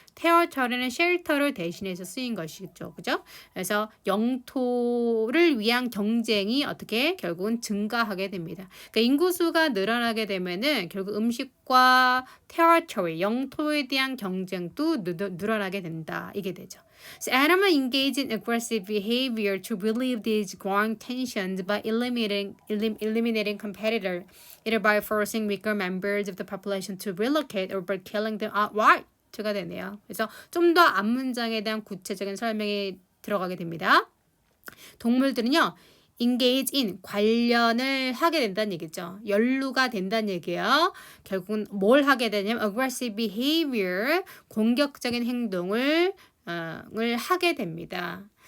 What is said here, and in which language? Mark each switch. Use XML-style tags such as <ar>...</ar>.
<ko>territory는 shelter를 대신해서 쓰인 것이죠. 그죠? 그래서 영토를 위한 경쟁이 어떻게 결국은 증가하게 됩니다. 그러니까 인구수가 늘어나게 되면은 결국 음식과 territory, 영토에 대한 경쟁도 늘어나게 된다. 이게 되죠.</ko> <en>So animals engage in aggressive behavior to relieve these growing tensions by eliminating competitor, either by forcing weaker members of the population to relocate or by killing them outright.</en> <ko>가 되네요. 그래서 좀 더 앞문장에 대한 구체적인 설명이 들어가게 됩니다. 동물들은요. engage in 관련을 하게 된다는 얘기죠. 연루가 된다는 얘기예요. 결국은 뭘 하게 되냐면 aggressive behavior 공격적인 행동을 하게 됩니다.</ko>